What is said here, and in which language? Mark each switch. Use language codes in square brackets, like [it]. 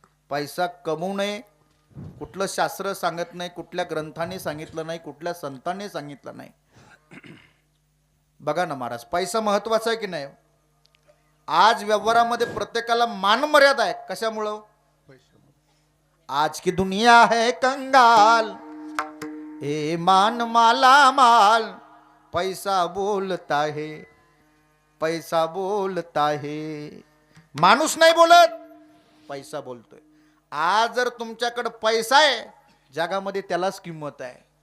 [mr] पैसा कमवू नये कुठलं शास्त्र सांगत नाही, कुठल्या ग्रंथाने सांगितलं नाही, कुठल्या संतांनी सांगितलं नाही. बघा ना महाराज, पैसा महत्वाचा आहे की नाही? आज व्यवहारामध्ये प्रत्येकाला मान मर्यादा आहे. कशामुळं? [hi] आज की दुनिया है कंगाल, ए मान माला माल, पैसा बोलता है, पैसा बोलता है. [mr] माणूस नाही बोलत, पैसा बोलतोय. आज जर तुमच्याकडे पैसा आहे जगामध्ये त्यालाच किंमत आहे.